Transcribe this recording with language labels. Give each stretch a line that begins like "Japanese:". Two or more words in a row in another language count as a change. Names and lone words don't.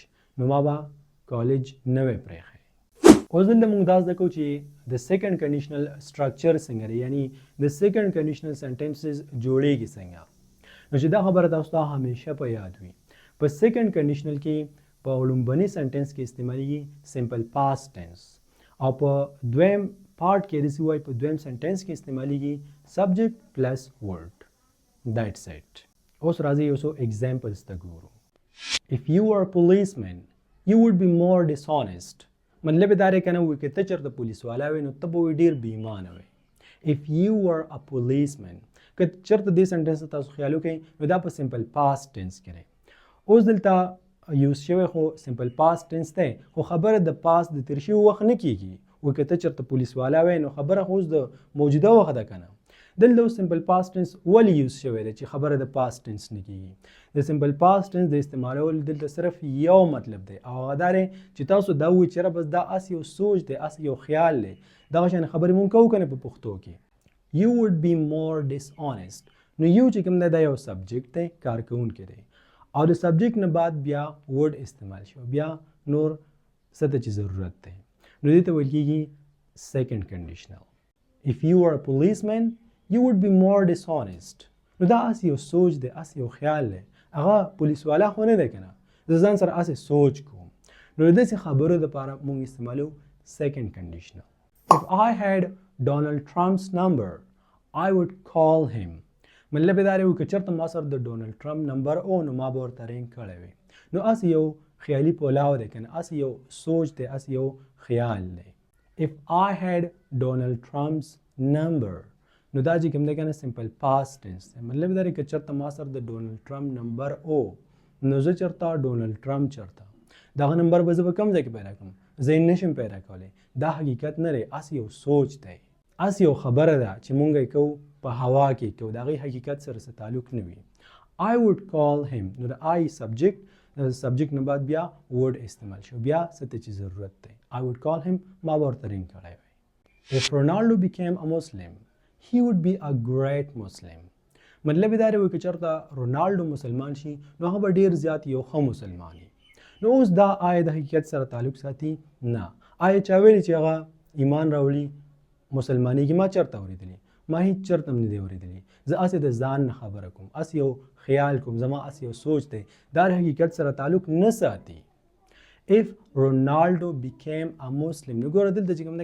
Pashto: نو ما به کالج نه وی پرېښی. اوس دلته موږ دا زده کوو چې د
English: second conditional structure
Pashto: څنګه دی، یعنی د
English: second conditional sentences
Pashto: جوړیږي څنګه. نو چې دا خبره تاسو ته همیشه په یاد وي، په
English: second conditional
Pashto: کې په لومبني سنټنس کې استعمالیږي
English: simple past tense,
Pashto: او په دویم پارټ کې داسې وایي په دویم سنټنس کې استعمالیږي
English: subject plus word. that's it.
Pashto: اوس راځئ یو څو ایگزامپلز ته ګورو.
English: If you were a policeman, you would be more dishonest.
Pashto: مطلب دا دی که نه وایي که ته چېرته پولیس والا وی، نو ته به وایي ډېر بې ایمانه وی.
English: If you were a policeman،
Pashto: که چېرته دې سنټنس ته تاسو خیال وکړئ، نو دا په
English: simple past tense
Pashto: کې دی. اوس دلته یوز شوی خو
English: simple past tense
Pashto: دی، خو خبره د پاست د تېر شوي وخت نه کېږي. وایي که ته چېرته پولیس والا وی، نو خبره خو اوس د موجوده وخت ده که نه. دلته اوس
English: simple past tense
Pashto: ولې یوز شوی دی چې خبره د
English: past tense
Pashto: نه کېږي؟ د
English: simple past tense
Pashto: د استعمالول دلته صرف یو مطلب دی، او هغه دا دی چې تاسو دا وایئ چې بس دا هسې یو سوچ دی، هسې یو خیال دی. دغه شان خبرې مونږ کوو که نه په پښتو کې.
English: You would be more dishonest.
Pashto: نو یو چې کوم دی دا یو سبجیکټ دی، کارکوونکی دی، او د سبجیکټ نه بعد بیا ورډ استعمال شو، بیا نور څه ته چې ضرورت دی، نو دې ته ویل کېږي
English: second conditional. If you were a policeman, you would be more dishonest.
Pashto: نو دا هسې یو سوچ دی، هسې یو خیال دی، هغه پولیس والا خو نه دی که نه، زه ځان سره هسې سوچ کوم. نو د داسې خبرو دپاره موږ استعمالو
English: second conditional. If I had Donald Trump's number, I would call him.
Pashto: مطلب دا دی که چېرته ما سره د ډونالډ ټرمپ نمبر او، نو ما به ورته رینګ کړی وی. نو هسې یو خیالي پولاو دی که نه، هسې یو سوچ دی، هسې یو خیال دی. If I had Donald Trump's number، نو دا چې کوم دی که نه
English: simple past tense
Pashto: دی. مطلب دا دی که چېرته ما سره د ډونالډ ټرمپ نمبر او، نو زه چېرته ډونالډ ټرمپ چېرته دغه نمبر به زه به کوم ځای کې پیدا کړم زه یې نشم پیدا کولی دا حقیقت نه دی هسې یو سوچ دی هسې یو خبره ده چې مونږ یې کوو په هوا کې کوو د هغې حقیقت سره څه تعلق نه وي
English: I would call him
Pashto: نو د
English: I subject
Pashto: نه بعد بیا ورډ استعمال شو بیا څه ته چې ضرورت دی
English: I would call him
Pashto: ما به ورته رینګ کړی وی
English: If Ronaldo became a Muslim he would be a great Muslim
Pashto: مطلب یې دا دی که چېرته رونالډو مسلمان شي نو هغه به ډېر زیات یو ښه مسلمان وي نو اوس دا آیا د حقیقت سره تعلق ساتي نه آیا چا ویلي چې هغه ایمان راوړي مسلمانېږي ما چېرته اورېدلي ما هیڅ چېرته هم نه دی اورېدلي زه هسې د ځان نه خبره کوم هسې یو خیال کوم زما هسې یو سوچ دی دا د حقیقت سره تعلق نه ساتي
English: If Ronaldo became a Muslim
Pashto: نو ګوره دلته چې کوم دی